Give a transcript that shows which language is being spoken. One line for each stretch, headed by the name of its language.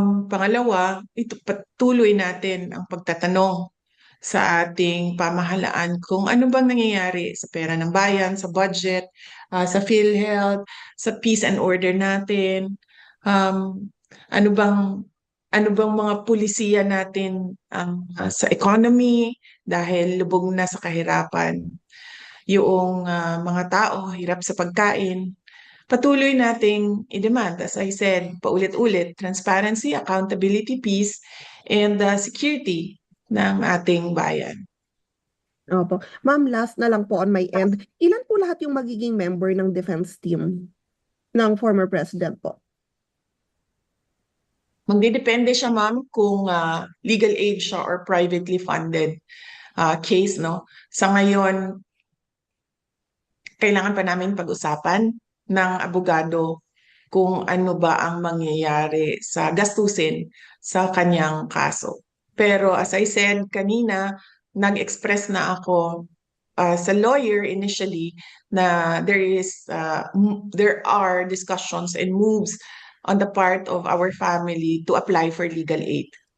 Filipino: Pangalawa, ito patuloy natin ang pagtatanong sa ating pamahalaan kung ano bang nangyayari sa pera ng bayan, sa budget, sa PhilHealth, sa peace and order natin. Um, ano bang mga pulisiya natin sa economy dahil lubog na sa kahirapan yung mga tao, hirap sa pagkain. Patuloy nating i-demand,
English: as I said,
Filipino: paulit-ulit,
English: transparency, accountability, peace, and security
Filipino: ng ating bayan. Opo. Ma'am, last na lang po on my end. Ilan po lahat yung magiging member ng defense team ng former president po? Magdidepende siya, ma'am, kung legal aid siya
English: or privately funded case,
Filipino: no? Sa ngayon, kailangan pa namin pag-usapan ng abogado kung ano ba ang mangyayari sa gastusin sa kanyang kaso. Pero
English: as I said
Filipino: kanina, nag-express na ako sa lawyer initially na
English: there are discussions and moves on the part of our family to apply for legal aid.